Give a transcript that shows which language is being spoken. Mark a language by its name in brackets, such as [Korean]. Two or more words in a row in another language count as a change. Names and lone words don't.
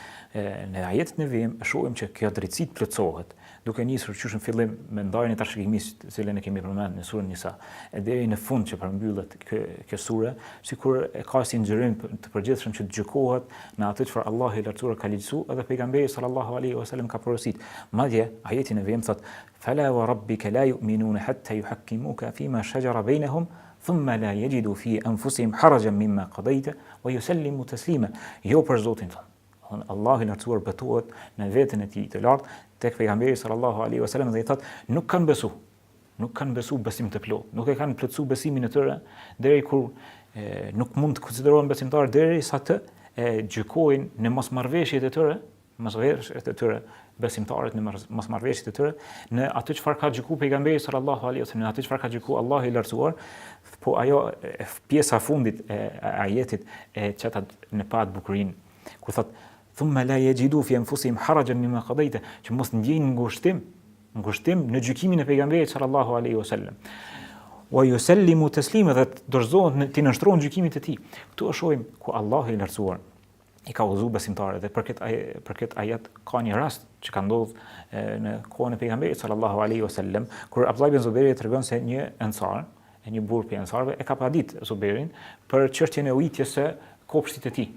[Albanian] Në ajetin e vim shohim që kjo drejtësi plotësohet, duke nisur qysh në fillim me ndarjen e trashëgimisë, të cilën e kemi përmendur në surën Nisa, e deri në fund që përmbyllet kjo sure, sikur e ka si nxjerrim të përgjithshëm që gjykohet në atë çfarë Allahu i lartësuar ka ligjësuar edhe pejgamberi [Arabic] صلى الله عليه وسلم [Albanian] ka porositur. Madje ajetin e vim thot: [Arabic] "فلا وربك لا يؤمنون حتى يحكموك فيما شجر بينهم ثم لا يجدوا في أنفسهم حرجا مما قضيت ويسلموا تسليما." [Albanian] Jo për Zotin ton. Allahu i lartësuar betohet në veten e tij të lartë tek pejgamberi [Arabic] صلى الله عليه وسلم [Albanian] dhe i thot nuk kanë besu besim të plot, nuk e kanë plotësuar besimin e tyre deri kur nuk mund të konsiderohen besimtarë derisa të gjykojnë në mosmarrveshjet e tyre, besimtarët në mosmarrveshjet e tyre në atë çfarë ka gjykuar pejgamberi [Arabic] صلى الله عليه وسلم, [Albanian] në atë çfarë ka gjykuar Allahu i lartësuar, po ajo pjesa fundit e ajetit e çetat në pa të bukurinë ku thot [Arabic] ثم لا يجدوا في أنفسهم حرجا مما قضيت, [Albanian] që mos ndjejnë ngushtim në gjykimin e pejgamberit [Arabic] صلى الله عليه وسلم. ويسلموا تسليما, [Albanian] dhe dorëzohen të nënshtrohen gjykimit të tij. Këtu e shohim ku Allahu i lartësuar i ka udhëzuar besimtarët dhe për këtë ajet ka një rast që ka ndodhur në kohën e pejgamberit [Arabic] صلى الله عليه وسلم, [Albanian] kur Abdullah ibn Zuberi tregon se një ansar, një burr prej ansarëve e ka padit Zuberin për çështjen e ujitjes së kopshtit të tij.